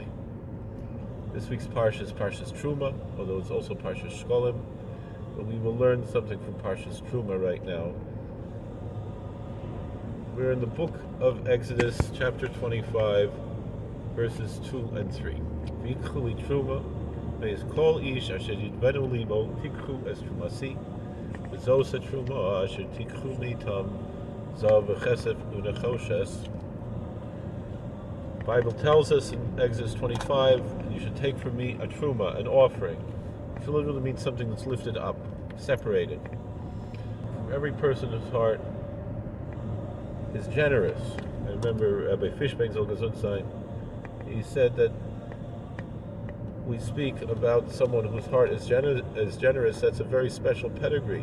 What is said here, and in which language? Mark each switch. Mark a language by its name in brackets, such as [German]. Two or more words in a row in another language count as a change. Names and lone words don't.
[English] This week's Parshas is Parshas Terumah, although it's also Parshas Shkolim, but we will learn something from Parshas Terumah right now. We're in the book of Exodus, chapter 25, verses 2 and 3. [Hebrew] ויקחו לי תרומה מאת כל איש אשר ידבנו לבו תקחו את תרומתי וזאת התרומה אשר תקחו מאתם זהב וכסף ונחשת. [English] The Bible tells us in Exodus 25, you should take from me a Terumah, an offering. It literally means something that's lifted up, separated. From every person's heart is generous. I remember Rabbi Fishbang's Gesundsein, he said that we speak about someone whose heart is generous, that's a very special pedigree.